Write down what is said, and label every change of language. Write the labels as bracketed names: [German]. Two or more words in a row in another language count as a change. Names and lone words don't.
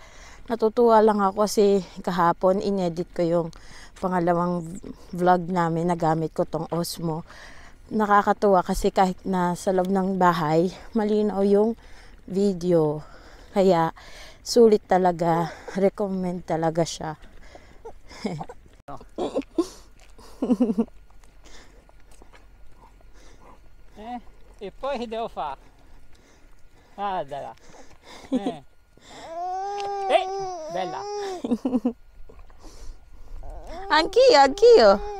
[Filipino] Natutuwa lang ako kasi kahapon inedit ko yung pangalawang vlog namin na gamit ko tong Osmo. Nakakatuwa kasi kahit na sa loob ng bahay, malinaw yung video. Kaya sulit talaga. Recommend talaga siya. [Italian] E poi che devo fare? Guardala. Bella. Anch'io, anch'io.